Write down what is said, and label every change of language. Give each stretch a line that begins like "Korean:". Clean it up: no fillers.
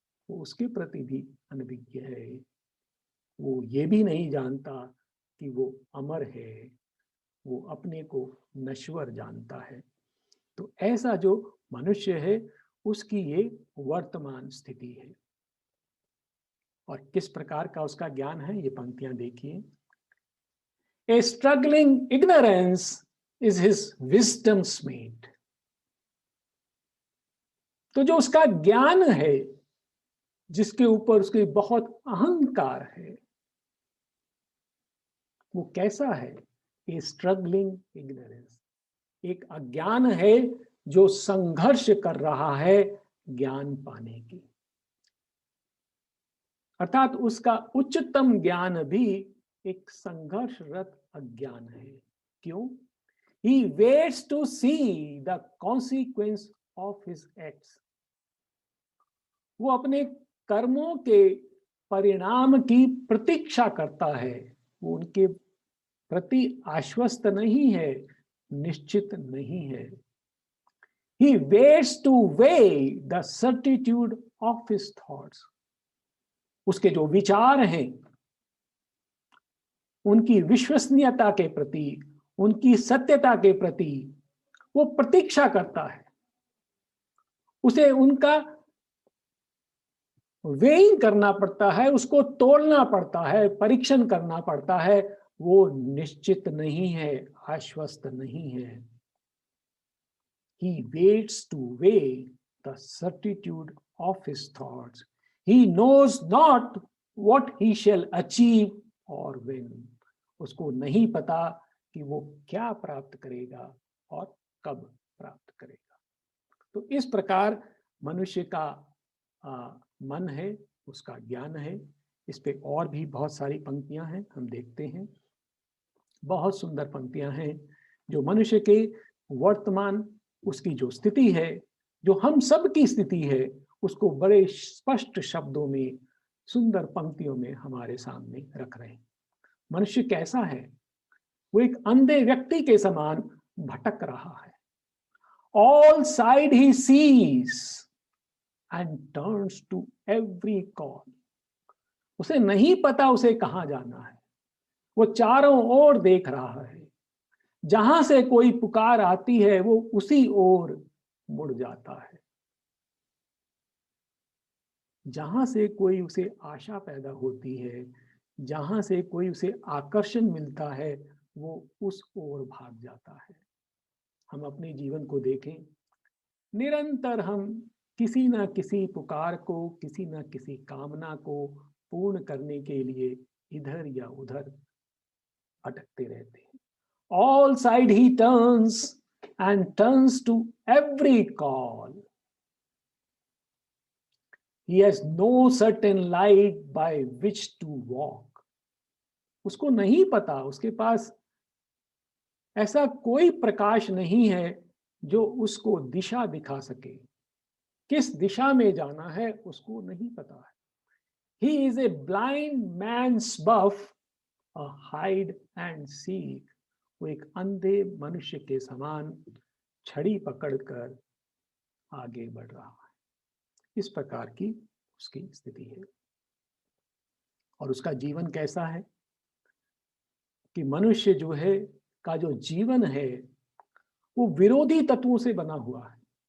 Hindi: वो उसके प्रति भी अनभिज्ञ है। वो ये भी नहीं जानता कि वो अमर है। वो अपने को नश्वर जानता है। तो ऐसा जो मनुष्य है उसकी ये वर्तमान स्थिति है। और किस प्रकार का उसका ज्ञान है, ये पंक्तियां देखिए।
English: A struggling ignorance is his wisdom's mate.
Hindi: तो जो उसका ज्ञान है, जिसके ऊपर उसके बहुत अहंकार है, वो कैसा है?
English: A struggling ignorance,
Hindi: एक अज्ञान है जो संघर्ष कर रहा है ज्ञान पाने की। अर्थात उसका उच्चतम ज्ञान भी एक संघर्षरत अज्ञान है। क्यों?
English: He waits to see the consequence of his acts.
Hindi: वो अपने कर्मों के परिणाम की प्रतीक्षा करता है। वो उनके प्रति आश्वस्त नहीं है, निश्चित नहीं है।
English: He waits to weigh the certitude of his thoughts.
Hindi: उसके जो विचार हैं उनकी विश्वसनीयता के प्रति, उनकी सत्यता के प्रति वो प्रतीक्षा करता है। उसे उनका वेइंग करना पड़ता है, उसको तोलना पड़ता है, परीक्षण करना पड़ता है। वो निश्चित नहीं है, आश्वस्त नहीं है।
English: He waits to weigh the certitude of his thoughts. He knows not what he shall achieve or when.
Hindi: उसको नहीं पता कि वो क्या प्राप्त करेगा और कब प्राप्त करेगा। तो इस प्रकार मनुष्य का मन है, उसका ज्ञान है। इस पे और भी बहुत सारी पंक्तियां हैं, हम देखते हैं। बहुत सुंदर पंक्तियां हैं जो मनुष्य के वर्तमान उसकी जो स्थिति है, जो हम सब की स्थिति है, उसको बड़े स्पष्ट शब्दों में, सुंदर पंक्तियों में हमारे सामने रख रहे हैं। मनुष्य कैसा है? वो एक अंधे व्यक्ति के समान भटक रहा है।
English: All side he sees and turns to every call.
Hindi: उसे नहीं पता उसे कहां जाना है। वो चारों ओर देख रहा है। जहां से कोई पुकार आती है वो उसी ओर मुड़ जाता है। जहां से कोई उसे आशा पैदा होती है, जहां से कोई उसे आकर्षण मिलता है, वो उस ओर भाग जाता है। हम अपने जीवन को देखें, निरंतर हम किसी ना किसी पुकार को, किसी ना किसी कामना को पूर्ण करने के लिए इधर या उधर भटकते रहते हैं।
English: All side he turns and turns to every call. He has no certain light by which to walk.
Hindi: उसको नहीं पता, उसके पास ऐसा कोई प्रकाश नहीं है जो उसको दिशा दिखा सके। किस दिशा में जाना है उसको नहीं पता है।
English: He is a blind man's buff, a hide and seek.
Hindi: वो एक अंधे मनुष्य के समान छड़ी पकड़कर आगे बढ़ रहा है। इस प्रकार की उसकी स्थिति है। और उसका जीवन कैसा है कि मनुष्य जो है का जो जीवन है वो विरोधी तत्वों से बना हुआ है।